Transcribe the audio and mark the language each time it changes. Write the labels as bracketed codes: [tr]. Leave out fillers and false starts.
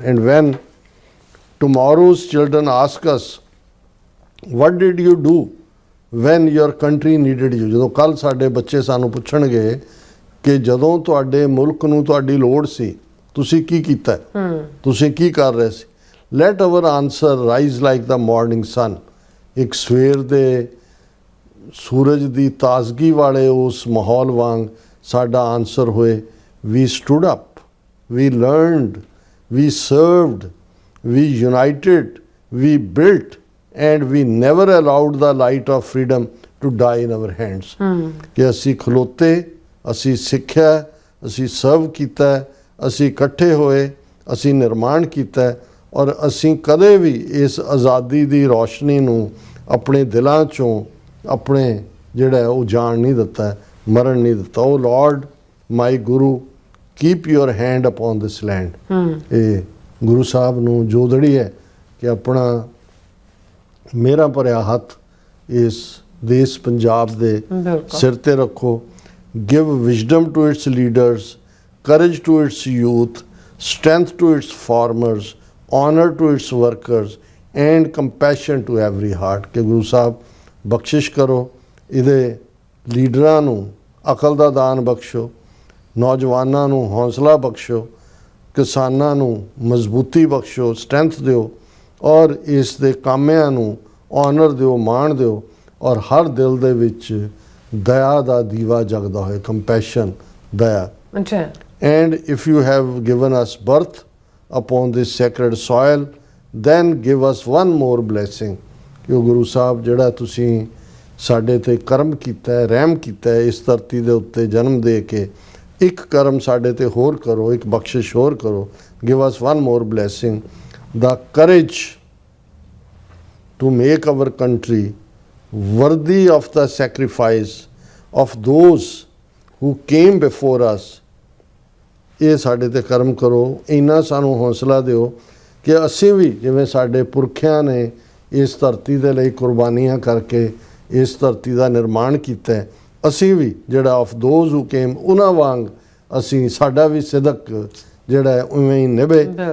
[en] and when tomorrow's children ask us what did you do when your country needed you, [pa] ਜਦੋਂ ਕੱਲ੍ਹ ਸਾਡੇ ਬੱਚੇ ਸਾਨੂੰ ਪੁੱਛਣਗੇ ਕਿ ਜਦੋਂ ਤੁਹਾਡੇ ਮੁਲਕ ਨੂੰ ਤੁਹਾਡੀ ਲੋੜ ਸੀ ਤੁਸੀਂ ਕੀ ਕੀਤਾ, ਤੁਸੀਂ ਕੀ ਕਰ ਰਹੇ ਸੀ, [en] let our answer rise like the morning sun। [pa] ਇੱਕ ਸਵੇਰ ਦੇ ਸੂਰਜ ਦੀ ਤਾਜ਼ਗੀ ਵਾਲੇ ਉਸ ਮਾਹੌਲ ਵਾਂਗ ਸਾਡਾ ਆਨਸਰ ਹੋਏ। [en] we stood up, we learned, we served, we united, we built, and we never allowed the light of freedom to die in our hands। [pa] ਕਿ ਅਸੀਂ ਖਲੋਤੇ, ਅਸੀਂ ਸਿੱਖਿਆ, ਅਸੀਂ ਸਰਵ ਕੀਤਾ, ਅਸੀਂ ਇਕੱਠੇ ਹੋਏ, ਅਸੀਂ ਨਿਰਮਾਣ ਕੀਤਾ, ਔਰ ਅਸੀਂ ਕਦੇ ਵੀ ਇਸ ਆਜ਼ਾਦੀ ਦੀ ਰੋਸ਼ਨੀ ਨੂੰ ਆਪਣੇ ਦਿਲਾਂ 'ਚੋਂ ਆਪਣੇ ਜਿਹੜਾ ਉਹ ਜਾਣ ਨਹੀਂ ਦਿੱਤਾ, ਮਰਨ ਨਹੀਂ ਦਿੱਤਾ। [en] ਉਹ lord my guru keep your hand upon this land. [pa] ਇਹ ਗੁਰੂ ਸਾਹਿਬ ਨੂੰ ਜੋਦੜੀ ਹੈ ਕਿ ਆਪਣਾ ਮੇਰਾ ਭਰਿਆ ਹੱਥ ਇਸ ਦੇਸ਼ ਪੰਜਾਬ ਦੇ ਬਿਲਕੁਲ ਸਿਰ ਤੇ ਰੱਖੋ। [en] Give wisdom to its leaders, courage to its youth, strength to its farmers, honor to its workers and compassion to every heart। [pa] ਕਿ ਗੁਰੂ ਸਾਹਿਬ ਬਖਸ਼ਿਸ਼ ਕਰੋ, ਇਹਦੇ ਲੀਡਰਾਂ ਨੂੰ ਅਕਲ ਦਾ ਦਾਨ ਬਖਸ਼ੋ, ਨੌਜਵਾਨਾਂ ਨੂੰ ਹੌਸਲਾ ਬਖਸ਼ੋ, ਕਿਸਾਨਾਂ ਨੂੰ ਮਜ਼ਬੂਤੀ ਬਖਸ਼ੋ, ਸਟਰੈਂਥ ਦਿਓ, ਔਰ ਇਸ ਦੇ ਕਾਮਿਆਂ ਨੂੰ ਆਨਰ ਦਿਓ, ਮਾਣ ਦਿਓ, ਔਰ ਹਰ ਦਿਲ ਦੇ ਵਿੱਚ ਦਇਆ ਦਾ ਦੀਵਾ ਜਗਦਾ ਹੋਏ, ਕੰਪੈਸ਼ਨ, ਦਇਆ। ਅੱਛਾ। [en] And if you have given us birth upon this sacred soil, then give us one more blessing। [pa] ਕਿ ਉਹ ਗੁਰੂ ਸਾਹਿਬ ਜਿਹੜਾ ਤੁਸੀਂ ਸਾਡੇ ਤੇ ਕਰਮ ਕੀਤਾ ਹੈ, ਰਹਿਮ ਕੀਤਾ ਹੈ, ਇਸ ਧਰਤੀ ਦੇ ਉੱਤੇ ਜਨਮ ਦੇ ਕੇ ਇੱਕ ਕਰਮ ਸਾਡੇ ਤੇ ਹੋਰ ਕਰੋ, ਇੱਕ ਬਖਸ਼ਿਸ਼ ਹੋਰ ਕਰੋ। [en] give us one more blessing, the courage to make our country worthy of the sacrifice of those who came before us। [pa] ਇਹ ਸਾਡੇ ਤੇ ਕਰਮ ਕਰੋ, ਇੰਨਾ ਸਾਨੂੰ ਹੌਸਲਾ ਦਿਓ ਕਿ ਅਸੀਂ ਵੀ ਜਿਵੇਂ ਸਾਡੇ ਪੁਰਖਿਆਂ ਨੇ ਇਸ ਧਰਤੀ ਦੇ ਲਈ ਕੁਰਬਾਨੀਆਂ ਕਰਕੇ ਇਸ ਧਰਤੀ ਦਾ ਨਿਰਮਾਣ ਕੀਤਾ ਹੈ, ਅਸੀਂ ਵੀ ਜਿਹੜਾ [en] of those who came [pa] ਉਹਨਾਂ ਵਾਂਗ ਅਸੀਂ ਸਾਡਾ ਵੀ ਸਿਦਕ ਜਿਹੜਾ ਹੈ ਉਵੇਂ ਹੀ ਨਿਭੇ।